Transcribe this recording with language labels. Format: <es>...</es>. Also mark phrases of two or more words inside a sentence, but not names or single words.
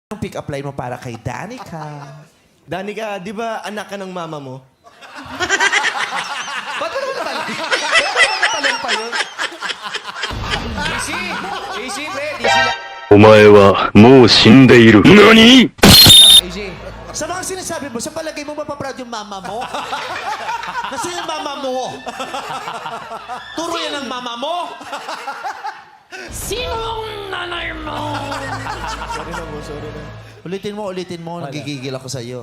<tl>Ang pick-up line mo para kay Danica. Danica, di ba anak ka ng mama mo? Ba't mo naman natalong? Natalong pa yun?</tl> <en>Easy! Easy, Fred! Easy lang.</en> <ja>お前はもう死んでいる。何</ja> <en>Easy.</en> <tl>Sa mga sinasabi mo, sa palagay mo mapaproud yung mama mo? Kasi yung mama mo. Turo yan ang mama mo. Sino ang nanay mo? Sorry na. Ulitin mo. Nagigigil ako sa'yo.</tl>